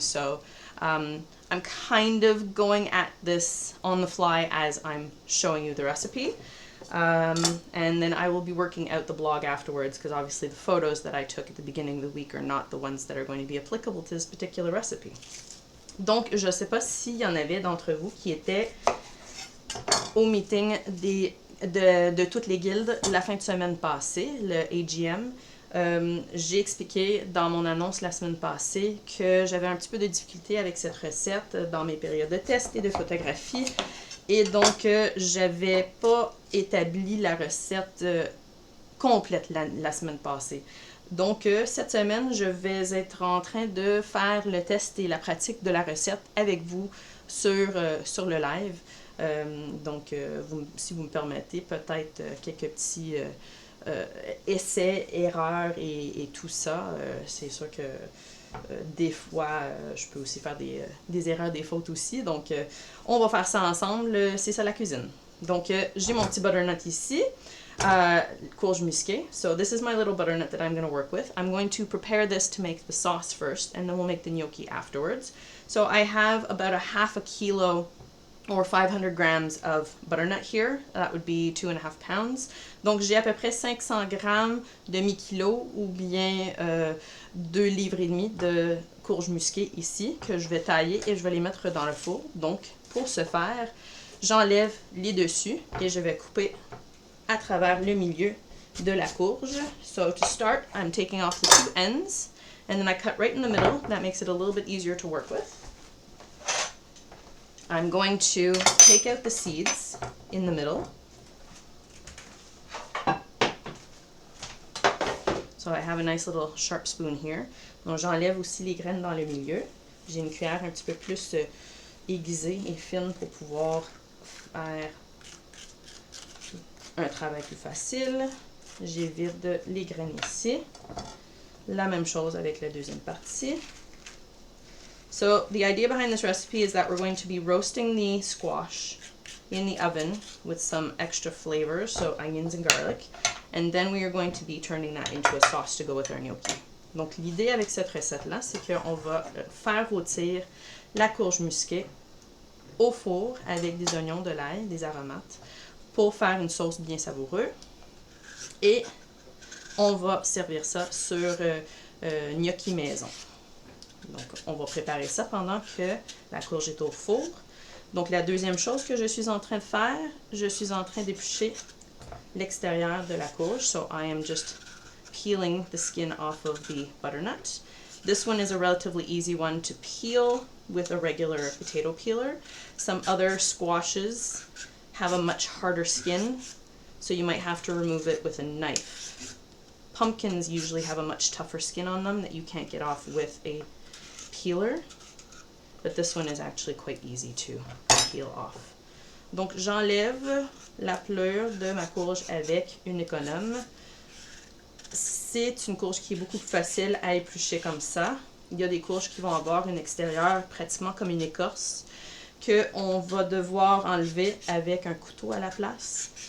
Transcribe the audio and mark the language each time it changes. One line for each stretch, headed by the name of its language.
English: So I'm kind of going at this on the fly as I'm showing you the recipe. And then I will be working out the blog afterwards because obviously the photos that I took at the beginning of the week are not the ones that are going to be applicable to this particular recipe.
French: Donc, je ne sais pas s'il y en avait d'entre vous qui étaient au meeting de toutes les guildes la fin de semaine passée, le AGM. J'ai expliqué dans mon annonce la semaine passée que j'avais un petit peu de difficulté avec cette recette dans mes périodes de test et de photographie. Et donc, j'avais pas établi la recette complète la semaine passée. Donc, cette semaine, je vais être en train de faire le test et la pratique de la recette avec vous sur le live. Donc, si vous me permettez, peut-être quelques petits essais, erreurs et tout ça. C'est sûr que des fois, je peux aussi faire des erreurs, des fautes aussi. Donc, on va faire ça ensemble. C'est ça la cuisine. Donc, j'ai mon petit butternut ici. Courge musquée.
English: So this is my little butternut that I'm going to work with. I'm going to prepare this to make the sauce first, and then we'll make the gnocchi afterwards. So I have about a half a kilo or 500 grams of butternut here. That would be 2.5 pounds.
French: Donc j'ai à peu près 500 grammes demi-kilo ou bien 2 livres et demi de courge musquée ici que je vais tailler et je vais les mettre dans le four. Donc pour ce faire, j'enlève les dessus et je vais couper à travers le milieu de la courge.
English: So to start, I'm taking off the two ends and then I cut right in the middle. That makes it a little bit easier to work with. I'm going to take out the seeds in the middle. So I have a nice little sharp spoon here.
French: Donc j'enlève aussi les graines dans le milieu. J'ai une cuillère un petit peu plus aiguisée et fine pour pouvoir faire un travail plus facile. J'évite les graines ici. La même chose avec la deuxième partie.
English: So the idea behind this recipe is that we're going to be roasting the squash in the oven with some extra flavors, so onions and garlic, and then we are going to be turning that into a sauce to go with our gnocchi.
French: Donc l'idée avec cette recette-là, c'est qu'on va faire rôtir la courge musquée au four avec des oignons, de l'ail, des aromates, pour faire une sauce bien savoureuse. Et on va servir ça sur gnocchi maison. Donc, on va préparer ça pendant que la courge est au four. Donc, la deuxième chose que je suis en train de faire, je suis en train d'éplucher l'extérieur de la courge.
English: So, I am just peeling the skin off of the butternut. This one is a relatively easy one to peel with a regular potato peeler. Some other squashes have a much harder skin, so you might have to remove it with a knife. Pumpkins usually have a much tougher skin on them that you can't get off with a peeler, but this one is actually quite easy to peel off.
French: Donc j'enlève la pelure de ma courge avec une économe. C'est une courge qui est beaucoup plus facile à éplucher comme ça. Il y a des courges qui vont avoir une extérieur pratiquement comme une écorce qu'on va devoir enlever avec un couteau à la place.